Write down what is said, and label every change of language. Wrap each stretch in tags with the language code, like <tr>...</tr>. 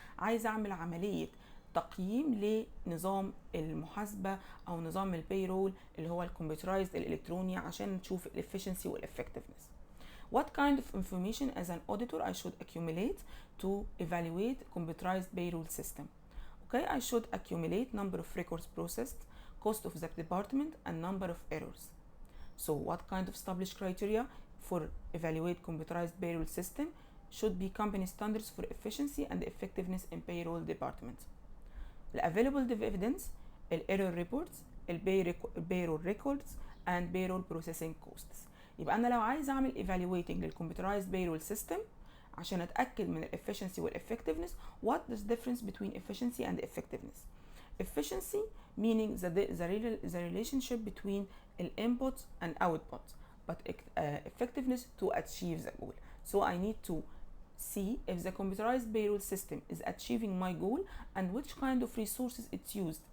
<ar>عايز اعمل عملية تقييم لنظام المحاسبة او نظام البيرول اللي هو الكمبيوترايزد الالكتروني عشان نشوف الافشنسي والeffectiveness.</ar> <en>What kind of information as an auditor I should accumulate to evaluate computerized payroll system? Okay, I should accumulate number of records processed, cost of the department and number of errors. So what kind of established criteria for evaluate computerized payroll system should be company standards for efficiency and effectiveness in payroll department. The available evidence, error reports, payroll records and payroll processing costs.</en> <ar>يبقى انا لو عايز اعمل evaluating لل</ar> <en>computerized payroll system</en> <ar>عشان اتاكد من الefficiency والeffectiveness.</ar> <en>What is the difference between efficiency and effectiveness? Efficiency meaning the relationship between the input and output, but effectiveness to achieve the goal. So I need to see if the computerized payroll system is achieving my goal and which kind of resources it's used.</en>